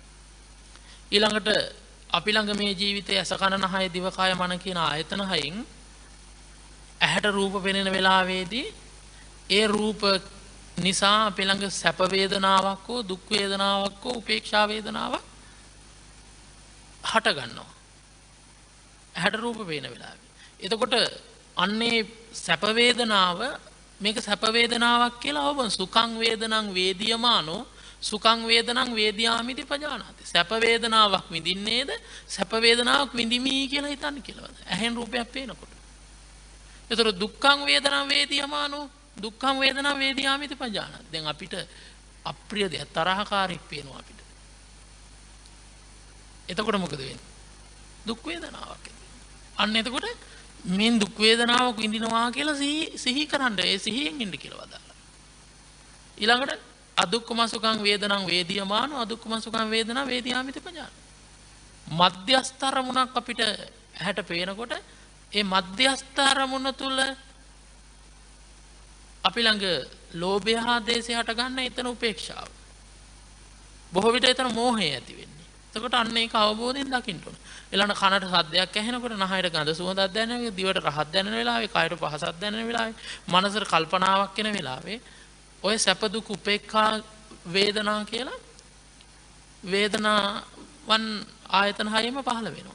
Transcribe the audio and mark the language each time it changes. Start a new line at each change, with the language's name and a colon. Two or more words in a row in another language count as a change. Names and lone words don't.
Sinhala: ඊළඟට අපි ළඟ මේ ජීවිතයේ අස කන නහය දිව කය මන කියන ආයතන හයෙන් ඇහැට රූප පෙනෙන වෙලාවේදී ඒ රූප නිසා අපි ළඟ සැප වේදනාවක් හෝ දුක් වේදනාවක් හෝ උපේක්ෂා වේදනාවක් හට ගන්නවා. ඇහැට රූප පේන වෙලාවේ. එතකොට අන්නේ සැප වේදනාව මේක සැප වේදනාවක් කියලා අවබෝධ.
Pali: සුඛං වේදනං වේදියමානෝ සුඛං වේදනං වේදියාමිති පජානාති.
Sinhala: සැප වේදනාවක් විඳින්නේද සැප වේදනාවක් විඳිමි කියලා හිතන්නේ කියලා. ඇහෙන් රූපයක් පේනකොට.
Pali: ඒතර දුක්ඛං වේදනං වේදියමානෝ දුක්ඛං වේදනං වේදියාමිති පජානාති.
Sinhala: දැන් අපිට අප්‍රිය දෙයක් තරහකාරීක් පේනවා අපිට. එතකොට මොකද වෙන්නේ? දුක් වේදනාවක්. අන්න එතකොට මේ දුක් වේදනාවක් විඳිනවා කියලා සිහි කරන්න. ඒ සිහියෙන් ඉන්න කියලා වදාලා.
Pali: ඊළඟට අදුක්ඛම සුඛං වේදනං වේදියමානෝ අදුක්ඛම සුඛං වේදනා වේදියාමිති පජාන.
Sinhala: මධ්‍යස්ථ අරමුණක් අපිට ඇහැට පේනකොට ඒ මධ්‍යස්ථ අරමුණ තුල අපි ළඟ ලෝභය හා දේශය හට ගන්න එතන උපේක්ෂාව. බොහෝ විට එතන මෝහය ඇති වෙන්නේ. එතකොට අන්න ඒක අවබෝධයෙන් දකින්න ඕන. ඊළඟ කනට සද්දයක් ඇහෙනකොට නහයට ගඳ සුවඳක් දැනෙනවා, දිවට රහක් දැනෙන වෙලාවේ, කයට පහසක් දැනෙන වෙලාවේ, මනසට කල්පනාවක් එන වෙලාවේ ඔය සැප දුක් උපේක්ඛා වේදනා කියලා වේදනාවන් ආයතන හයෙම පහළ වෙනවා.